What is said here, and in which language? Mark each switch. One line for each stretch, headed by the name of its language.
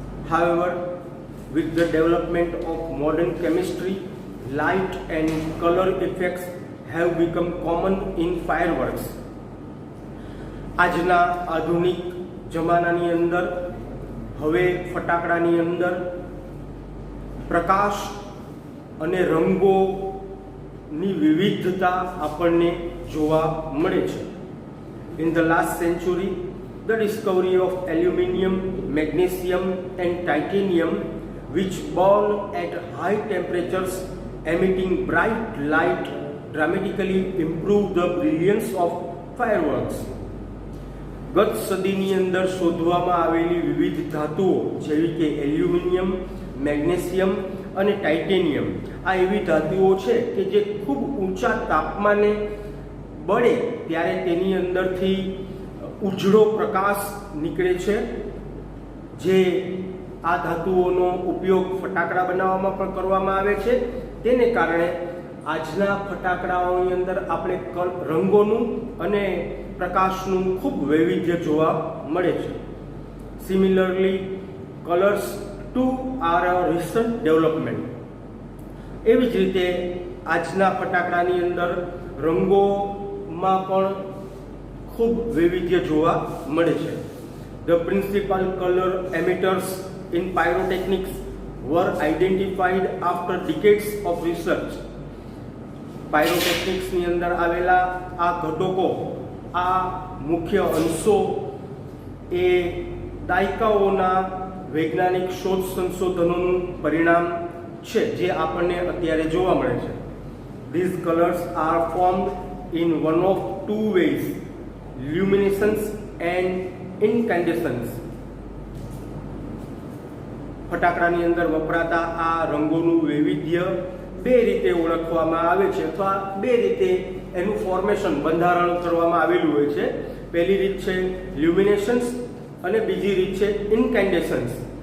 English: However, with the development of modern chemistry, light and color effects have become common in fireworks.
Gujarati: આજના આધુનિક જમાનાની અંદર હવે ફટાકડાની અંદર પ્રકાશ અને રંગોની વિવિધતા આપણને જોવા મળે છે.
English: In the last century, the discovery of aluminium, magnesium and titanium, which burn at high temperatures emitting bright light, dramatically improved the brilliance of fireworks.
Gujarati: ગત સદીની અંદર શોધવામાં આવેલી વિવિધ ધાતુઓ જેવી કે એલ્યુમિનિયમ, મેગ્નેશિયમ અને ટાઇટેનિયમ આ એવી ધાતુઓ છે કે જે ખૂબ ઊંચા તાપમાને બળે ત્યારે તેની અંદરથી ઉજળો પ્રકાશ નીકળે છે, જે આ ધાતુઓનો ઉપયોગ ફટાકડા બનાવવામાં પણ કરવામાં આવે છે. તેને કારણે આજના ફટાકડાઓની અંદર આપણે રંગોનું અને પ્રકાશનું ખૂબ વૈવિધ્ય જોવા મળે છે.
English: Similarly colours too are a recent development.
Gujarati: એવી જ રીતે આજના ફટાકડાની અંદર રંગોમાં પણ ખૂબ વૈવિધ્ય જોવા મળે છે.
English: The principal color emitters in pyrotechnics were identified after decades of research.
Gujarati: પાયરોટેકનિક્સની અંદર આવેલા આ ઘટકો, આ મુખ્ય અંશો એ દાયકાઓના વૈજ્ઞાનિક શોધ સંશોધનોનું પરિણામ છે જે આપણને અત્યારે જોવા મળે છે.
English: These colors are formed in one of two ways, luminescence and incandescence.
Gujarati: ફટાકડાની અંદર વપરાતા આ રંગોનું વૈવિધ્ય બે રીતે ઓળખવામાં આવે છે અથવા બે રીતે એનું ફોર્મેશન બંધારણ કરવામાં આવેલું હોય છે. પહેલી રીત છે લ્યુમિનેશન્સ અને બીજી રીત છે ઇન્કેન્ડેશન્સ.